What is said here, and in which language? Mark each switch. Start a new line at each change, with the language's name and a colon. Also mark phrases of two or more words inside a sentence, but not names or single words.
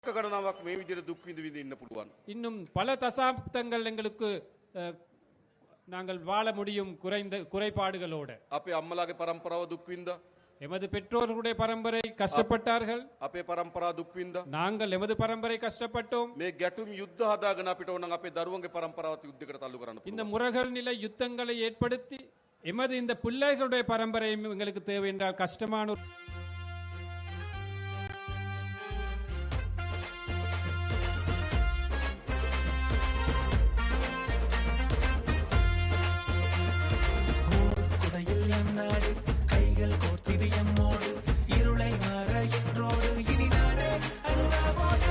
Tamil: இன்னும் பல தசாப்தங்கள் எங்களுக்கு நாங்கள் வாழ முடியும் குறைபாடுகளோடு.
Sinhala: අපේ අම්මලාගේ පරම්පරාව දුක් විඳා.
Tamil: எமது பெற்றோர்களுடைய பரம்பரை கஷ்டப்பட்டார்கள்.
Sinhala: අපේ පරම්පරාව දුක් විඳා.
Tamil: நாங்கள் எமது பரம்பரை கஷ்டப்பட்டோம்.
Sinhala: මේ ගැටුම් යුද්ධ හදාගෙන අපිට ඕන නම් අපේ දරුවන්ගේ පරම්පරාවත් යුද්ධයකට තල්ලු කරන්න පුළුවන්.
Tamil: இந்த முரகல் நிலை யுத்தங்களை ஏற்படுத்தி எமது இந்த பிள்ளைகளுடைய பரம்பரை எங்களுக்கு தேவை என்றால் கஷ்டமான கைகள் கோர்த்திடு எம்மோடு இருளை மாற என்றோடு இனி நாடு அனுராவோடு